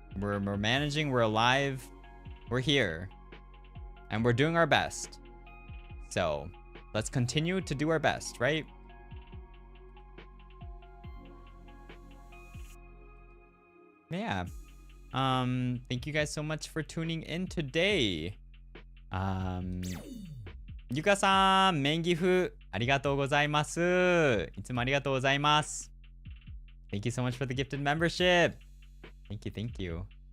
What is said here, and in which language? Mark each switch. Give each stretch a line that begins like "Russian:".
English: We're managing, we're alive, we're here, and we're doing our best. So let's continue to do our best, right? Yeah. Thank you guys so much for tuning in today.
Japanese: ゆかさん、メンギフ、ありがとうございます。いつもありがとうございます。
English: Thank you so much for the gifted membership. Thank you, thank you.